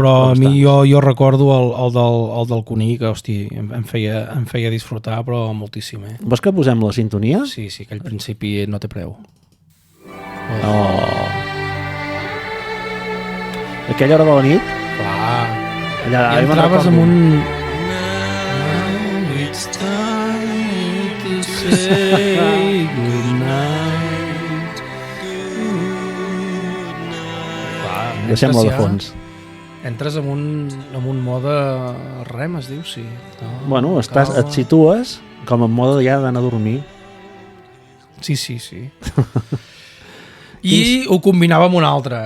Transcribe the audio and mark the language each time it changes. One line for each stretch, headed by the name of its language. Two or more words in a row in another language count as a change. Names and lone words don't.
Catalan: Però a mi jo recordo el del Cuní, que hosti, em feia disfrutar, però moltíssim. Vols que posem la sintonia? Sí, aquell principi no té preu. Aquella hora de la nit? Clar. Allà, I entraves amb un...
English: It's time to say goodnight.
Catalan: Deixem-lo de fons. Entres amb un mode REM, es diu, sí. No, bueno, et situes com en mode ja d'anar a dormir. Sí. I ho combinava amb un altre.